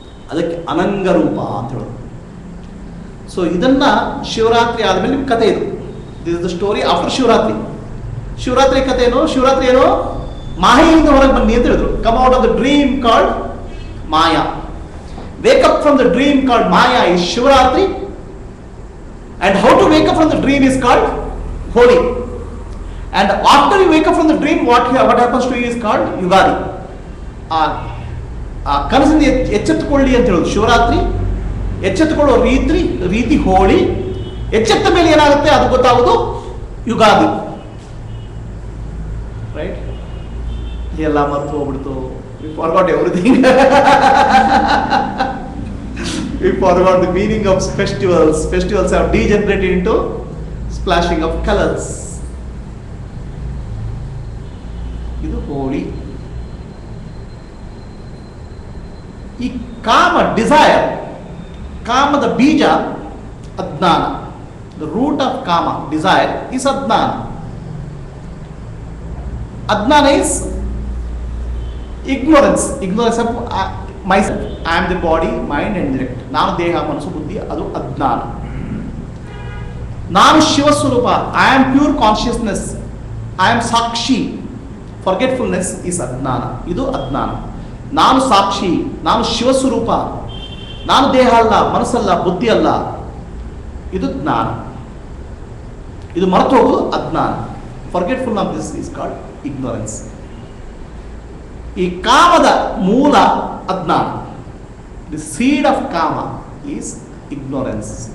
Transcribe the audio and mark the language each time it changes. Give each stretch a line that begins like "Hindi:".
Kannada: ಅದಕ್ಕೆ ಅನಂಗ ರೂಪ ಅಂತ ಹೇಳೋದು. ಸೊ ಇದನ್ನ ಶಿವರಾತ್ರಿ ಆದಮೇಲೆ ನಿಮ್ಮ ಕಥೆ ಇದು.
English: This is the story after Shivaratri.
Kannada: Shivaratri ಕಥೆ ಏನು? ಶಿವರಾತ್ರಿ ಏನು? ಮಾಯೆಯಿಂದ ಹೊರಗೆ ಬನ್ನಿ ಅಂತ ಹೇಳಿದ್ರು.
English: Come out of the dream called maya. Wake up from the dream called maya is Shivaratri. And how to wake up from the dream is called Holi. And after you wake up from the dream, what happens to you is called Yugadi.
Kannada: ಕನಸಿಂದ ಎಚ್ಚೆತ್ತುಕೊಳ್ಳಿ ಅಂತ ಹೇಳೋದು ಶಿವರಾತ್ರಿ. ಎಚ್ಚೆತ್ತುಕೊಳ್ಳೋ ರೀತಿ ಹೋಳಿ. ಎಚ್ಚೆತ್ತ ಮೇಲೆ ಏನಾಗುತ್ತೆ ಅದು ಗೊತ್ತಾಗೋದು Ugadi. Right? ಎಲ್ಲ ಮರ್ತು ಹೋಗ್ಬಿಡ್ತು.
English: We forgot everything. We forgot the meaning of festivals. Festivals have degenerated into splashing of colors.
Kannada: ಇದು ಹೋಳಿ. ಈ ಕಾಮ, ಡಿಸೈರ್, ಕಾಮದ ಬೀಜ ಅಜ್ಞಾನ.
English: The root of kama, desire, is adnana. Adnana is ignorance. Ignorance of myself. I am the body, mind and intellect.
Kannada: ನಾನು ದೇಹ, ಮನಸ್ಸು, ಬುದ್ಧಿ, ಅದು ಅಜ್ಞಾನ. ನಾನು ಶಿವಸ್ವರೂಪ.
English: I am pure consciousness. I am ಸಾಕ್ಷಿ. Forgetfulness is ಅಜ್ಞಾನ.
Kannada: ಇದು ಅಜ್ಞಾನ. ನಾನು ಸಾಕ್ಷಿ, ನಾನು ಶಿವಸ್ವರೂಪ, ನಾನು ದೇಹ ಅಲ್ಲ, ಮನಸ್ಸಲ್ಲ, ಬುದ್ಧಿ ಅಲ್ಲ, ಇದು ಜ್ಞಾನ. ಇದು ಮರೆತು ಹೋಗುವುದು ಅಜ್ಞಾನ.
English: Forgetful of this is called ignorance.
Kannada: ಈ ಕಾಮದ ಮೂಲ ಅಜ್ಞಾನ.
English: The seed of ಕಾಮ is ignorance.